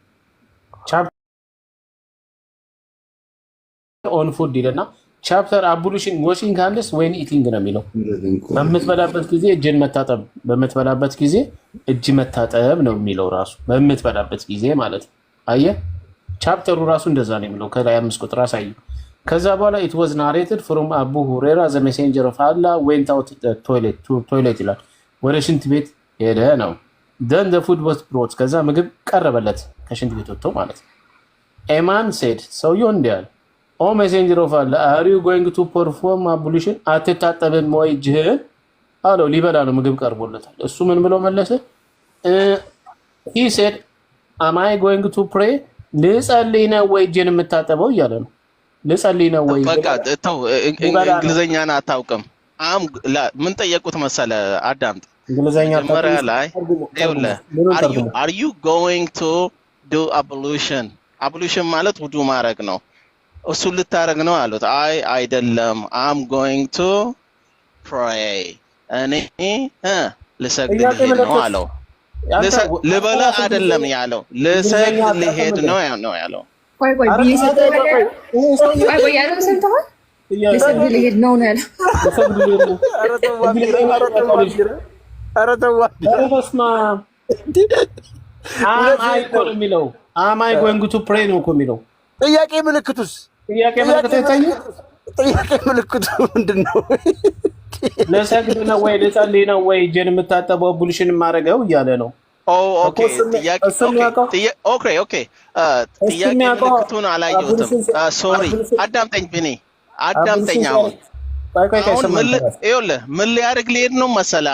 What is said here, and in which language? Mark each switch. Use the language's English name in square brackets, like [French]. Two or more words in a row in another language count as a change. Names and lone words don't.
[English] on food [Amharic] ይለና [English] chapter ablution washing hands when eating [Amharic] ነው የሚለው። በምትበላበት ጊዜ እጅን መታጠብ፣ በምትበላበት ጊዜ እጅ መታጠብ ነው የሚለው ራሱ በምትበላበት ጊዜ ማለት ነው። አየህ ቻፕተሩ ራሱ እንደዛ ነው የሚለው። ከላይ 5 ቁጥር አሳየው። ከዛ በኋላ [English] it was narrated from [Amharic] አቡ ሁሬራ [English] the messenger of Allah went out the toilet [Amharic] ይላል። ወደ ሽንት ቤት ሄደ ነው። [English] then the food was brought [Amharic] ከዛ ምግብ ቀረበለት ከሽንት ቤት ወጥቶ ማለት ነው። ኤማን said ሰውየው እንዲህ አለ [English] O messenger of Allah are you going to perform ablution [Amharic] አትታጠብም ወይ እጅህን አለው። ሊበላ ነው ምግብ ቀርቦለታል። እሱ ምን ብሎ መለሰ? [English] he said am I going to pray [Amharic] ልጸልይ ነው ወይ እጄን የምታጠበው እያለ ነው። ልጸልይ ነው ወይ በቃ ተው እንግሊዘኛን አታውቅም። ምን ጠየቁት መሰለ አዳምጥ። እንግሊዘኛ መጀመሪያ ላይ [English] are you going to do ablution [Amharic] ማለት ውዱ ማድረግ ነው። እሱ ልታረግ ነው አሉት። አይ አይደለም [English] I'm going to pray [Amharic] እኔ ልሰግድ ነው አለው። ልበላ አይደለም ያለው ልሰግድ ልሄድ ነው ያለው። ቆይ ያለው ሰምተሃል? ልሰግድ ልሄድ ነው ያለው። [English] am I going to pray [Amharic] ነው እኮ የሚለው። ጥያቄ ምልክቱስ ጥያቄ ምልክቱ ምንድነው? ለሰግድ ነው ወይ ለጸልይ ነው ወይ እጄን የምታጠበው ቡልሽን ማረገው እያለ ነው። ኦኬ ጥያቄ ምልክቱን አላየሁትም። ሶሪ አዳምጠኝ ብኔ አዳምጠኝ። አሁን ምን ሊያደርግ ሊሄድ ነው መሰለህ?